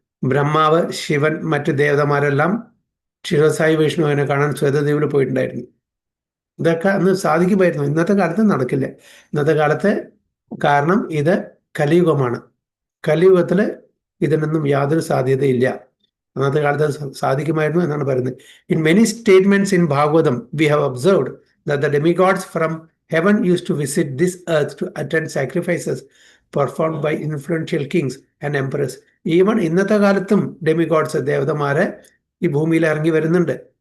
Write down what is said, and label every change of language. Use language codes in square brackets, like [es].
[ml] ബ്രഹ്മാവ്, ശിവൻ, മറ്റു ദേവതമാരെല്ലാം ക്ഷീരസായി വിഷ്ണുവിനെ കാണാൻ ശ്വേതദ്വീപിൽ പോയിട്ടുണ്ടായിരുന്നു. ഇതൊക്കെ അന്ന് സാധിക്കുമായിരുന്നു. ഇന്നത്തെ കാലത്ത് നടക്കില്ല. ഇന്നത്തെ കാലത്ത് കാരണം ഇത് കലിയുഗമാണ്. കലിയുഗത്തിൽ ഇതിനൊന്നും യാതൊരു സാധ്യതയില്ല. അന്നത്തെ കാലത്ത് സാധിക്കുമായിരുന്നു എന്നാണ് പറയുന്നത്. [en] In many statements in Bhagavatam we have observed that the demigods from heaven used to visit this earth to attend sacrifices performed by influential kings and emperors. [ml] Even ഇന്നത്തെ കാലത്തും ഡെമിഗോഡ്സ്, ദേവതമാരെ ഈ ഭൂമിയിൽ ഇറങ്ങി വരുന്നുണ്ട്.